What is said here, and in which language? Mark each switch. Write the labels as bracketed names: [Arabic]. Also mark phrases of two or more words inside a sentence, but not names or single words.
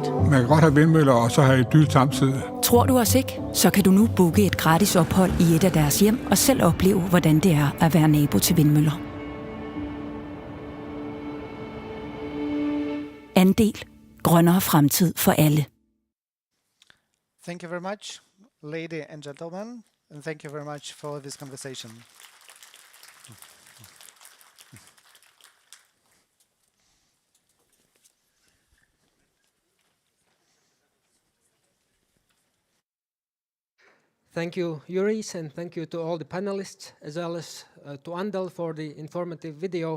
[Danish] Man kan godt have vindmøller, og så have et dyrt samtidig. Tror du os ikke? Så kan du nu booke et gratis ophold i et af deres hjem, og selv opleve, hvordan det er at være nabo til vindmøller. Andel. Grønnere fremtid for alle. [English] Thank you very much, ladies and gentlemen, and thank you very much for this conversation. Thank you, Juris, and thank you to all the panelists, as well as to Andel for the informative video.